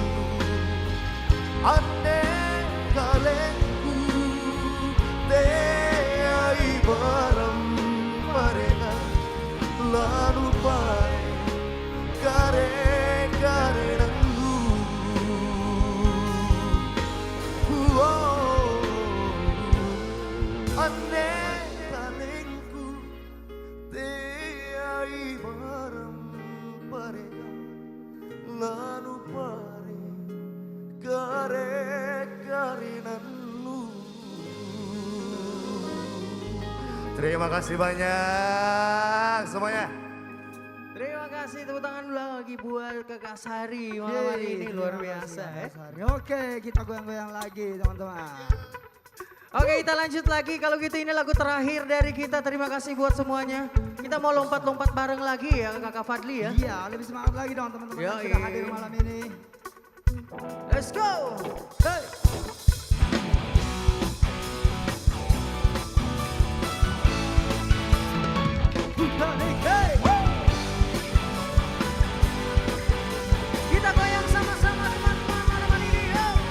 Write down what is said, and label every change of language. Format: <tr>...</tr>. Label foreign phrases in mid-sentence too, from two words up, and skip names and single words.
<id>ane kalengku te ai barang mereka lalu pai kare nanggu ane kalengku te ai barang mereka lalu pai karenanmu. Terima kasih banyak semuanya. Terima kasih, tepuk tangan dulu lagi buat Kakak Sari malam hari ini, luar biasa ya. Oke, kita goyang-goyang lagi teman-teman. Oke, kita lanjut lagi. Kalau gitu ini lagu terakhir dari kita. Terima kasih buat semuanya. Kita mau lompat-lompat bareng lagi ya Kakak Fadli ya. Iya, lebih semangat lagi dong teman-teman yang Yoi. sudah hadir malam ini.</id> <en>Let's go. Hey. Hey.</en> <id>Kita goyang sama-sama teman-teman malam ini. Yo.</id>